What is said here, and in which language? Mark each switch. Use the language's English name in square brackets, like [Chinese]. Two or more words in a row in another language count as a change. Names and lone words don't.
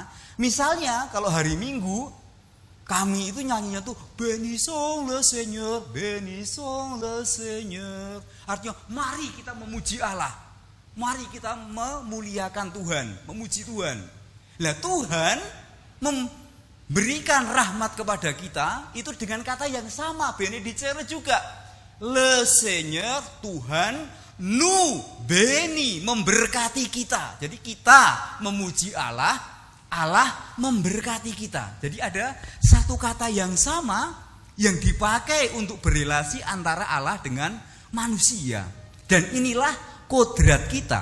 [Indonesian] Misalnya kalau hari Minggu kami itu nyanyinya tuh [French] Bénissons le Seigneur, Bénissons le Seigneur. [Indonesian] Artinya mari kita memuji Allah. Mari kita memuliakan Tuhan, memuji Tuhan. Lah Tuhan memberikan rahmat kepada kita itu dengan kata yang sama, benedicere juga. [French] Le Seigneur, Tuhan, nous bénit, [Indonesian] memberkati kita. Jadi kita memuji Allah, Allah memberkati kita. Jadi ada satu kata yang sama yang dipakai untuk berelasi antara Allah dengan manusia. Dan inilah kodrat kita.